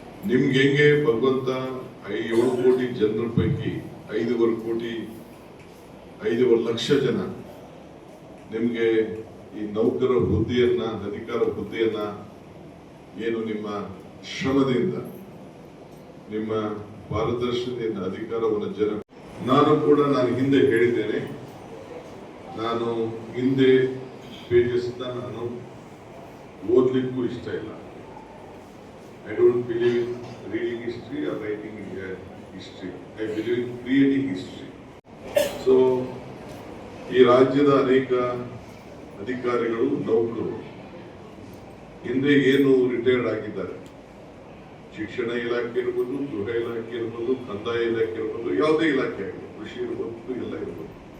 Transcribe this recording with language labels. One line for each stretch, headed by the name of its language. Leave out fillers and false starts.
Kannada: ನಿಮ್ಗೆ ಹೆಂಗೆ ಭಗವಂತ 7 ಕೋಟಿ ಜನರ ಪೈಕಿ 5.25 ಲಕ್ಷ ಜನ ನಿಮ್ಗೆ ಈ ನೌಕರ ಹುದ್ದೆಯನ್ನ, ಅಧಿಕಾರ ಹುದ್ದೆಯನ್ನ ಏನು ನಿಮ್ಮ ಶ್ರಮದಿಂದ, ನಿಮ್ಮ ಪಾರದರ್ಶಕತೆಯಿಂದ ಅಧಿಕಾರವನ್ನು ನಾನು ಹಿಂದೆ ಹೇಳಿದ್ದೇನೆ, ನಾನು ಹಿಂದೆ ಪೇಜಸ್ ನಾನು ಓದ್ಲಿಕ್ಕೂ ಇಷ್ಟ ಇಲ್ಲ.
English: I don't believe in reading history or writing history. I believe in creating history.
Kannada: So, ಈ ರಾಜ್ಯದ ಅನೇಕ ಅಧಿಕಾರಿಗಳು, ನೌಕರರು ಹಿಂದೆ ಏನು ರಿಟೈರ್ಡ್ ಆಗಿದ್ದಾರೆ, ಶಿಕ್ಷಣ ಇಲಾಖೆ ಇರ್ಬೋದು, ಗೃಹ ಇಲಾಖೆ ಇರ್ಬೋದು, ಕಂದಾಯ ಇಲಾಖೆ ಇರ್ಬೋದು, ಯಾವುದೇ ಇಲಾಖೆ ಆಗಿರ್ಬೋದು, ಕೃಷಿ ಇರ್ಬೋದು, ಎಲ್ಲ ಇರ್ಬೋದು.